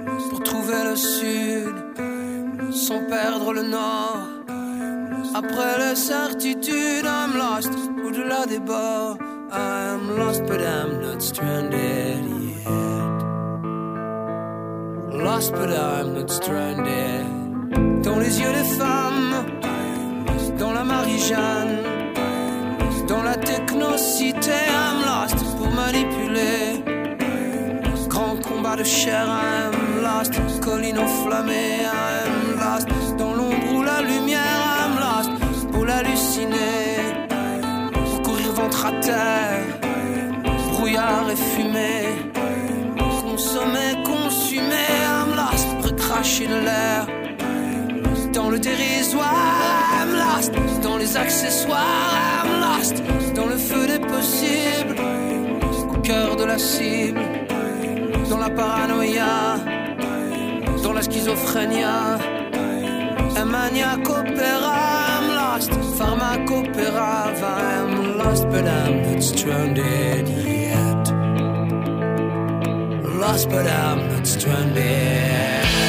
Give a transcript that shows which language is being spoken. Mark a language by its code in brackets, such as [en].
[fr] pour trouver le sud, sans perdre le nord, après les certitudes, I'm lost, au-delà des bords, [en] I'm lost, but I'm not stranded yet, lost, but I'm not stranded, [fr] dans les yeux des femmes, dans la Marie-Jeanne, dans la technocité, [en] I'm lost [fr] pour manipuler. Grand combat de chair, [en] I'm lost. [fr] Colline enflammée, [en] I'm lost. [fr] Dans l'ombre ou la lumière, I'm lost pour l'halluciner. Pour courir ventre à terre, brouillard et fumée. Consommer, consumer, [en] I'm lost. [fr] Recracher de l'air dans le dérisoire, [en] I'm lost. [fr] Dans les accessoires, [en] I'm lost. [fr] Dans le feu des possibles, au cœur de la cible, dans la paranoïa, dans la schizophrénia, un maniaque opéra, I'm lost. [en] Pharmacopéra, I'm lost, but I'm not stranded yet. Lost, but I'm not stranded.